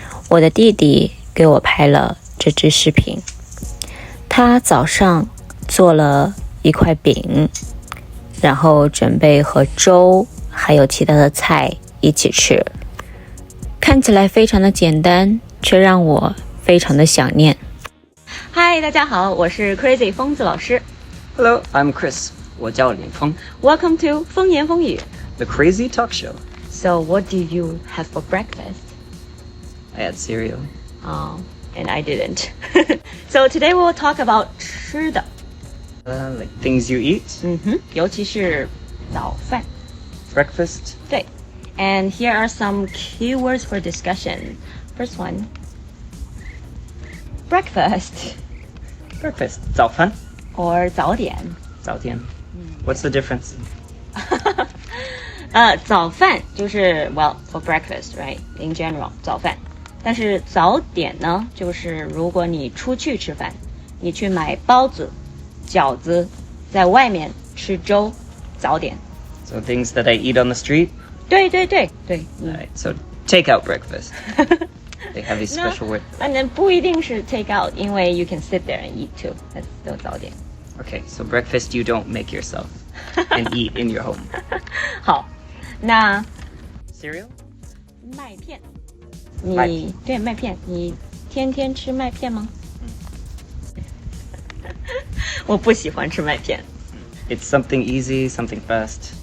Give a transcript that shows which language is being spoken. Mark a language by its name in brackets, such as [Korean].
[Chinese] 我的弟弟给我拍了这支视频。他早上做了一块饼，然后准备和粥还有其他的菜一起吃。看起来非常的简单，却让我非常的想念。嗨，大家好，我是 Crazie 疯子老师。 [English] Hello, I'm Chris. [Chinese] 我叫林峰。 [English] Welcome to 风言风语 The Crazie Talk Show. So what do you have for breakfast? I had cereal. Oh, and I didn't. So today we'll talk about [Chinese] 吃的。 [English] Like things you eat. [Chinese] 尤其是早饭。 [English] Breakfast. [Chinese] 对。 [English] And here are some keywords for discussion. First one. Breakfast. Breakfast. [Chinese] 早饭 or 早点。 [English] 早点 What's the difference? [Chinese] 早饭就是 [English] well for breakfast, right? In general, [Chinese] 早饭。但是早点呢，就是如果你出去吃饭，你去买包子、饺子，在外面吃粥，早点。 [English] So things that I eat on the street? [Chinese] 对。 [English] Alright, so takeout breakfast. They have a special word. And then [Chinese] 不一定是 [English] take out, [Chinese] 因为 [English] you can sit there and eat too. That's still 早点。 Okay, so breakfast you don't make yourself and eat in your home. [Chinese] 好，那 [English] Cereal? [Chinese] 麦片。麦片。对，麦片，你天天吃麦片吗？我不喜欢吃麦片。 [English] It's something easy, something fast.